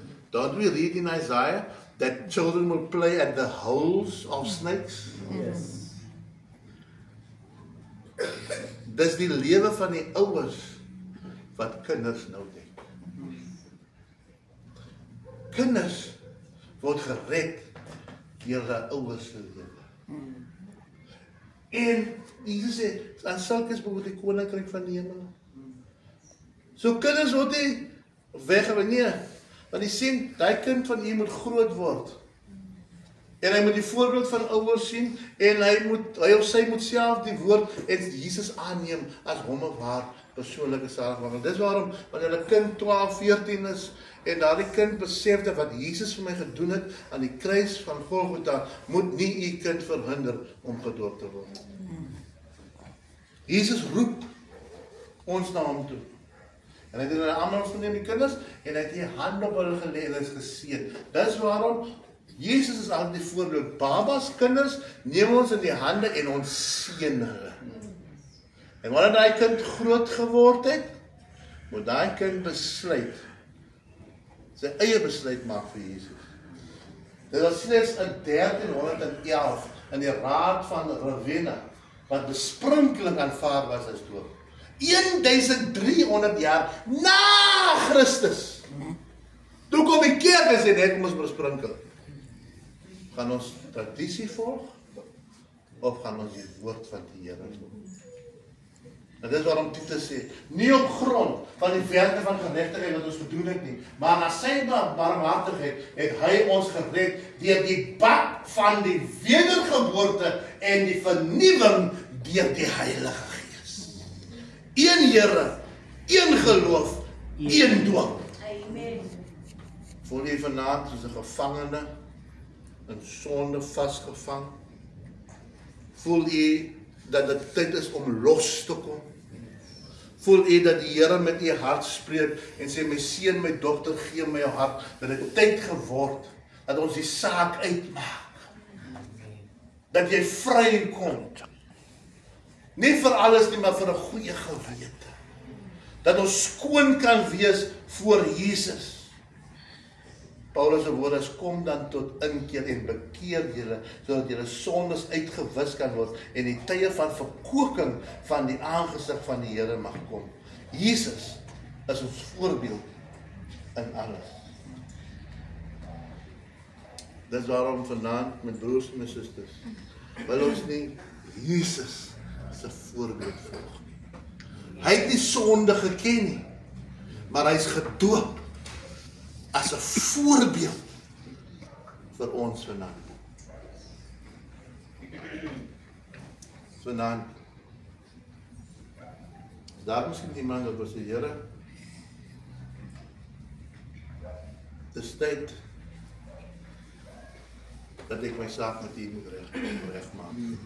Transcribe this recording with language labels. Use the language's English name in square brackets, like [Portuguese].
[English] Don't we read in Isaiah that children will play at the holes of snakes? Yes. [Afrikaans] Dis die lewe van die ouers wat kinders nou dink. Kinders word gered deur hulle ouers se lewe. En Jesus sê, aan sulkes behoort die koninkryk van die hemel. So kinders word nie weggewen nie, want jy sien, die kind van u moet groot word. En hy moet die voorbeeld van ouers sien, en hy of sy moet self die woord en Jesus aanneem as hom of haar persoonlike saligmaker. Dis waarom, wanneer 'n kind 12, 14 is, en daardie kind besef dat wat Jesus vir my gedoen het aan die kruis van Golgotha, moet nie u kind verhinder om gedoop te word. Jesus roep ons na hom toe. En hy het hulle almal geneem, die kinders, en hy het die hand op hulle gelê en is geseën. Dis waarom Jesus is altyd die voorbeeld. Babas, kinders, neem ons in die hande en ons seën hulle. En wanneer daai kind groot geword het, moet daai kind besluit, sy eie besluit maak vir Jesus. Dit was slegs in 1311 in die Raad van Ravenna wat besprinkeling aanvaar was as doop. 1300 jaar na Christus. Toe kom die kerk en sê net kom ons besprinkel. Gaan ons tradisie volg of gaan ons die woord van die Here volg? En dit is waarom Titus sê, nie op grond van die werke van geregtigheid wat ons gedoen het nie, maar na sy barmhartigheid het hy ons gered deur die bad van die wedergeboorte en die vernuwing deur die Heilige Gees. Een Here, een geloof, een doop. Amen. Voel jy vanaand soos 'n gevangene in sonde vasgevang? Voel jy dat dit tyd is om los te kom? Voel jy dat die Here met u hart spreek en sê, my seun, my dogter, gee my jou hart, dat dit tyd geword, dat ons die saak uitmaak, dat jy vry kom, nie vir alles nie, maar vir 'n goeie gewete, dat ons skoon kan wees voor Jesus. Paulus se woorde is, kom dan tot inkeer en bekeer julle, sodat julle sondes uitgewis kan word en die tye van verkoeking van die aangesig van die Here mag kom. Jesus is ons voorbeeld in alles. Dis waarom vanaand, my broers en my susters, wil ons nie Jesus se voorbeeld volg nie. Hy het nie sonde geken nie, maar hy is gedoop as 'n voorbeeld vir ons vanaand. Vanaand, is daar miskien iemand wat sê, Here, dis tyd dat ek my saak met U moet regmaak.